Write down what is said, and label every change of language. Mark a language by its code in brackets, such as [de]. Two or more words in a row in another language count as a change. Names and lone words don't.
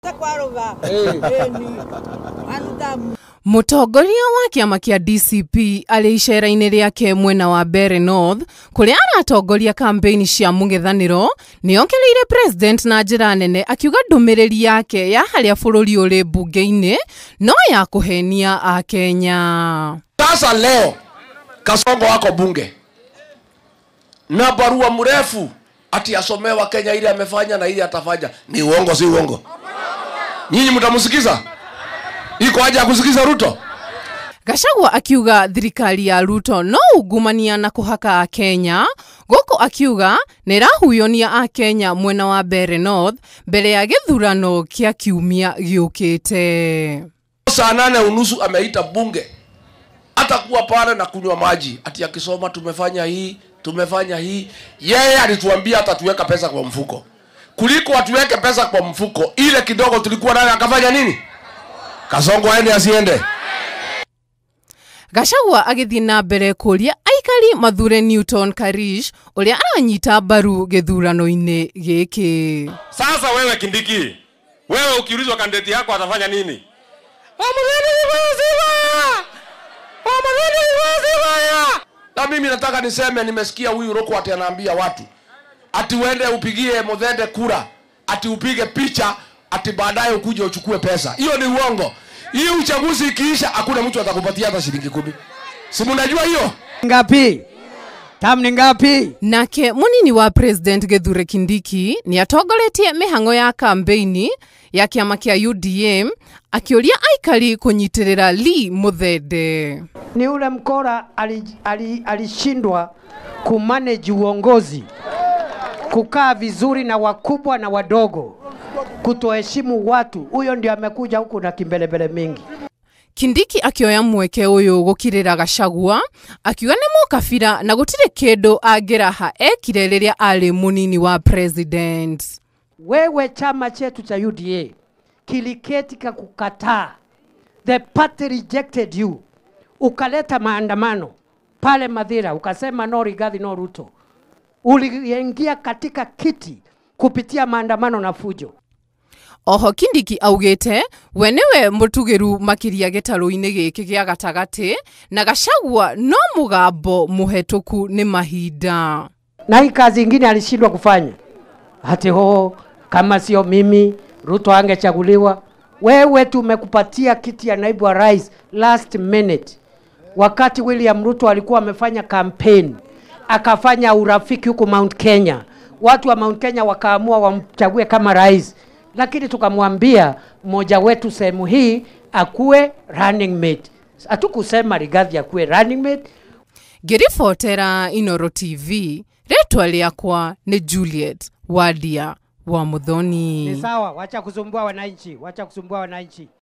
[ki] Mũtongoria wa kĩama kĩa DCP arĩ icera-inĩ rĩake mwena wa Mbeere North kũrĩa aratongoria kampeni cia mũng'ethanĩro nĩongereire president na njĩra nene akiuga ndũmĩrĩri yake ya harĩa bũrũri ũrĩ mbunge-inĩ no ya kũhenia Akenya. [sw] Sasa leo Kasongo wako bunge na barua mrefu ati asomewa Kenya ile amefanya na ile atafanya. Ni uongo si uongo? Nyinyi mtamsikiza? Iko haja ya kusikiza Ruto? [ki] Gachagua akiuga thirikari ya Ruto no ungumania na kuhaka Akenya, gũkũ akiuga nĩrahuyonia Akenya mwena wa Mbeere North mbere ya gĩthurano kĩa kiumia gĩũkĩte. [sw] Saa 8:30 ameita bunge atakuwa pale na kunywa maji ati akisoma tumefanya hii. Yeye alituambia atatuweka pesa kwa mfuko. Kuliko atuweke pesa kwa mfuko, ile kidogo tulikuwa nayo akafanya nini? Kasongo aende asiende? [ki] Gachagua agĩthiĩ na mbere kũria aikari mathure Newton Karish ũrĩa aranyita mbaru gĩthurano-inĩ gĩkĩ. [sw] Sasa wewe Kindiki, wewe ukiulizwa kandidati yako atafanya nini? Na mimi nataka niseme, nimesikia huyu Roko ati anaambia watu ati uende upigie Muthende kura, ati upige picha, ati baadaye ukuje uchukue pesa. Hiyo ni uongo. Hii uchaguzi ikiisha hakuna mtu atakupatia hata shilingi 10. Si mnajua hiyo? Ngapi? Tam ni ngapi? [ki] Nake munini wa president Kithure Kindiki ni atongoretie mĩhang'o ya kampeni ya kĩama kĩa UDM akĩũria aikari kũnyitirĩra Lee Muthende. [sw] Ni ule mkora alishindwa kumanage uongozi, kukaa vizuri na wakubwa na wadogo, kutoheshimu watu. Huyo ndio amekuja huku na kimbelebele mingi. [ki] Kindiki akioya mweke uyu gukirira Gachagua akiuga ni mukabira na gutire kindu angiraha ekire riria ari munini wa president. [sw] Wewe chama chetu cha UDA kiliketika kukataa, [en] the party rejected you, [sw] ukaleta maandamano pale Mathira, ukasema no Rigathi no Ruto. Uliingia katika kiti kupitia maandamano na fujo. [ki] Oho Kindiki augite we niwe mutugiru makiria gitaru-ini giki gia gatagati na Gachagua no mugambo muhetuku ni mahinda. [sw] Na hii kazi ingine alishindwa kufanya. Hati kama sio mimi Ruto angechaguliwa. Wewe tumekupatia kiti ya naibu wa rais [en] last minute. [sw] Wakati William Ruto alikuwa amefanya campaign, akafanya urafiki huko Mount Kenya. Watu wa Mount Kenya wakaamua wamchague kama rais. Lakini tukamwambia mmoja wetu sehemu hii akuwe [en] running mate. [sw] Hatukusema Rigathi akuwe [en] running mate. [ki] Ngĩribotera Inooro TV, rĩtwa rĩakwa nĩ Juliet Wadia wa Muthoni. [sw] Ni sawa, wacha kusumbua wananchi,